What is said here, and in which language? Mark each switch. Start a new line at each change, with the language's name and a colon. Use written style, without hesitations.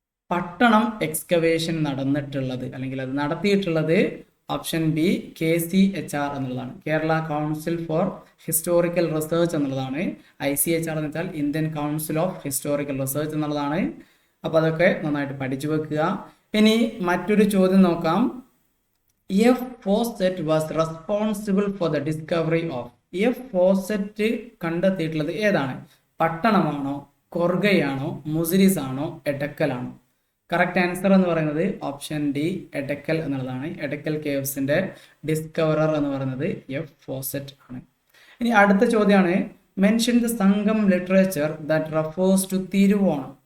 Malayalam: പട്ടണം എക്സ്കവേഷൻ നടന്നിട്ടുള്ളത് അല്ലെങ്കിൽ അത് നടത്തിയിട്ടുള്ളത് ഓപ്ഷൻ ബി KCHR എന്നുള്ളതാണ്. Kerala council four historical research എന്നുള്ളതാണ്. ICHR എന്ന് വെച്ചാൽ Indian council of historical research എന്നുള്ളതാണ്. അപ്പോൾ അതൊക്കെ നന്നായിട്ട് പഠിച്ചു വെക്കുക. ഇനി മറ്റൊരു ചോദ്യം നോക്കാം. F.
English: Fawcett was responsible for the discovery of. F.
Malayalam: Fawcett കണ്ടെത്തിയിട്ടുള്ളത് ഏതാണ്? പട്ടണമാണോ, കൊർഗയാണോ, മുസിരിസ് ആണോ, എടക്കലാണോ? കറക്റ്റ് ആൻസർ എന്ന് പറയുന്നത് ഓപ്ഷൻ ഡി എടക്കൽ എന്നുള്ളതാണ്. എടക്കൽ കേവ്സിന്റെ ഡിസ്കവറർ എന്ന് പറയുന്നത് F. Fawcett ആണ്. ഇനി അടുത്ത ചോദ്യമാണ്,
English: Mention the Sangam literature that refers to Thiruvonam.